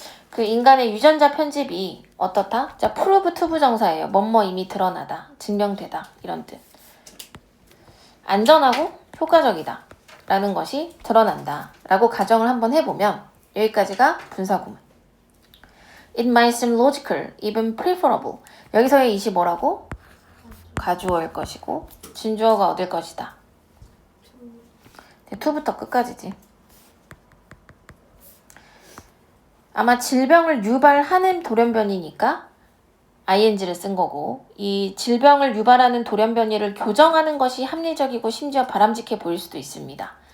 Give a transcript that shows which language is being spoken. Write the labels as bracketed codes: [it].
[ko] 그 인간의 유전자 편집이 어떻다? 자, prove 투부정사예요. 뭐뭐 이미 드러나다, 증명되다 이런 뜻. 안전하고 효과적이다 라는 것이 드러난다 라고 가정을 한번 해보면 여기까지가 분사구문. [en] It might seem logical, even preferable. [ko] 여기서의 it이 뭐라고? 가주어일 것이고 진주어가 어딜 것이다. to부터 끝까지지. 아마 질병을 유발하는 돌연변이니까 ing를 쓴 거고, 이 질병을 유발하는 돌연변이를 교정하는 것이 합리적이고 심지어 바람직해 보일 수도 있습니다.